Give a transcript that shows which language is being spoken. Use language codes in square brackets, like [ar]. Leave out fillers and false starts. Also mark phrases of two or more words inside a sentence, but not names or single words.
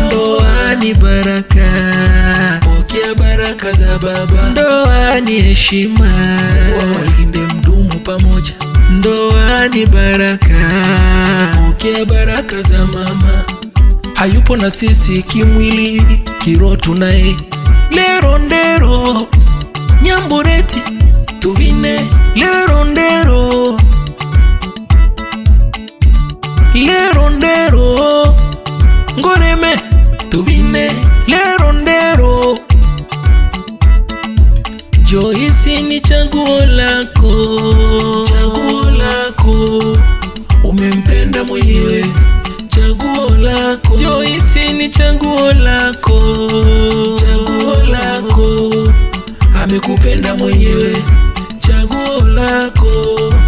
[sw] Ndoa ni baraka, pokea baraka za baba. Ndoa ni heshima, walinde mdumu pamoja. Ndoa ni baraka, pokea baraka za mama. Hayupo na sisi kimwili, kiroho tunaye. [ngq] Lero ndero Nyambureti tuvine, lero ndero, lero ndero Ngoreme tuvine, lero ndero. [sw] Joyce ni chaguo lako, chaguo lako, umempenda mwenyewe, chaguo lako. Joyce ni chaguo lako, chaguo lako, amekupenda mwenyewe, chaguo lako.